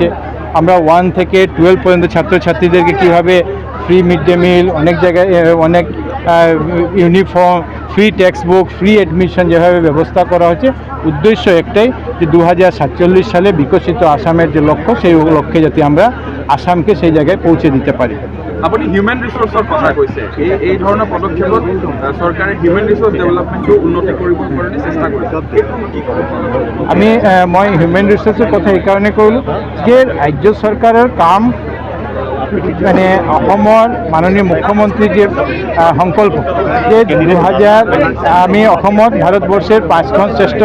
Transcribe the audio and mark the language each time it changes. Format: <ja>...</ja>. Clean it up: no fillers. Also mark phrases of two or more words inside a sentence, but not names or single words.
<bn>আমরা 1 থেকে 12 পর্যন্ত ছাত্রছাত্রীদেরকে কীভাবে</bn> <en>free mid day meal,</en> <bn>অনেক জায়গায় অনেক ইউনিফর্ম,</bn> <en>free text book, free admission</en> <bn>যেভাবে ব্যবস্থা করা হচ্ছে, উদ্দেশ্য একটাই যে 2047 সালে বিকশিত আসামের যে লক্ষ্য, সেই লক্ষ্যে যাতে আমরা আসামকে সেই জায়গায় পৌঁছে দিতে পারি।</bn> <as>আপুনি</as> <en>human resource-ৰ</en> <as>কথা কৈছে, এই ধৰণৰ পদক্ষেপত চৰকাৰে</as> <en>human resource development-টো</en> <as>উন্নতি কৰিবৰ কাৰণে চেষ্টা কৰিছে। মই</as> <en>human resource-ৰ</en> <as>কথা এইকাৰণে কৰিলোঁ যে ৰাজ্য চৰকাৰৰ কাম মানে অসমৰ মাননীয় মুখ্যমন্ত্ৰীৰ যে সংকল্প যে 2000 আমি অসমত ভাৰতবৰ্ষৰ 5খন শ্ৰেষ্ঠ</as>